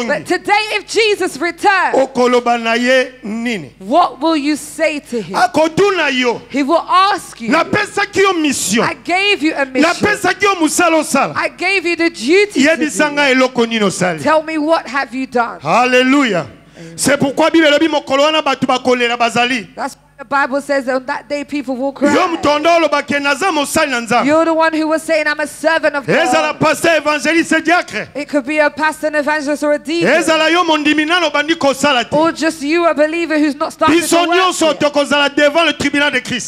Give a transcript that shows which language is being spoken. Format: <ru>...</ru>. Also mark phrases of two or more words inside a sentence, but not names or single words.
<en>But today, if Jesus returns, what will you say to him? He will ask you, I gave you a mission, I gave you the duty to do. Tell me, what have you done? Hallelujah.</en> <fr>C'est pourquoi</fr> <ln>Bible lobi mokolo wana batu bakolera bazali.</ln> <en>That's what the Bible says. On that day, people will cry. You're the one who was saying, I'm a servant of God. It could be a pastor, an evangelist, or a deacon. Or just you, a believer who's not starting to work yet.</en>